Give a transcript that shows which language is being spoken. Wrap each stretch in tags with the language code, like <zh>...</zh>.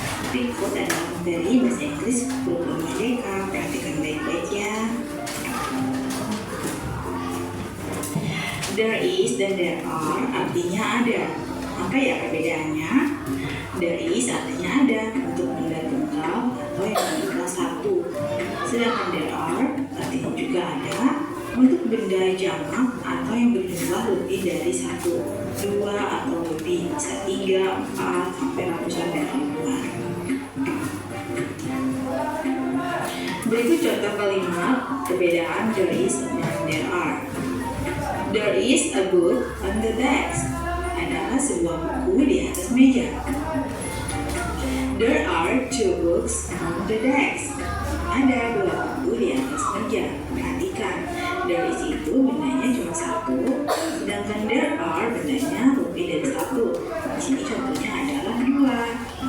<id>Berikut adalah materi bahasa Inggris Kurikulum Merdeka. Perhatikan baik-baik ya. There is dan there are artinya ada. Apa ya perbedaannya? There is artinya ada untuk benda tunggal atau yang berjumlah satu. Sedangkan there are artinya juga ada untuk benda jamak atau yang berjumlah lebih dari satu, dua atau lebih, bisa 3, 4, sampai ratusan dan ribuan. Berikut contoh kalimat perbedaan there is dan there are.</id> <en>There is a book on the desk.</en> <id>Adalah sebuah buku di atas meja.</id> <en>There are 2 books on the desk.</en> <id>Ada 2 buku di atas meja. Perhatikan, there is itu bendanya cuma satu, sedangkan there are bendanya lebih dari satu. Di sini contohnya adalah 2.</id>